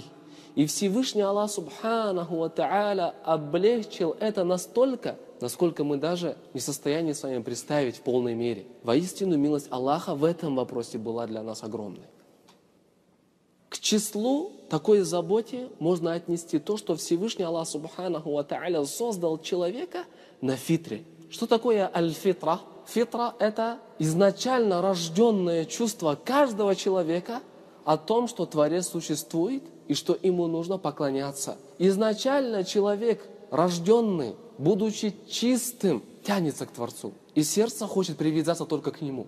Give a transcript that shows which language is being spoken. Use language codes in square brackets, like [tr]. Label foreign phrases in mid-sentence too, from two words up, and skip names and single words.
[ru] И Всевышний Аллах [ar] سبحانه وتعالى [ru] облегчил это настолько, насколько мы даже не в состоянии с вами представить в полной мере. Воистину, милость Аллаха в этом вопросе была для нас огромной. К числу такой заботе можно отнести то, что Всевышний Аллах [ar] سبحانه وتعالى [ru] создал человека на фитре. Что такое аль-фитра? Фитра – это изначально рожденное чувство каждого человека о том, что Творец существует и что ему нужно поклоняться. Изначально человек, рожденный, будучи чистым, тянется к Творцу. И сердце хочет привязаться только к Нему.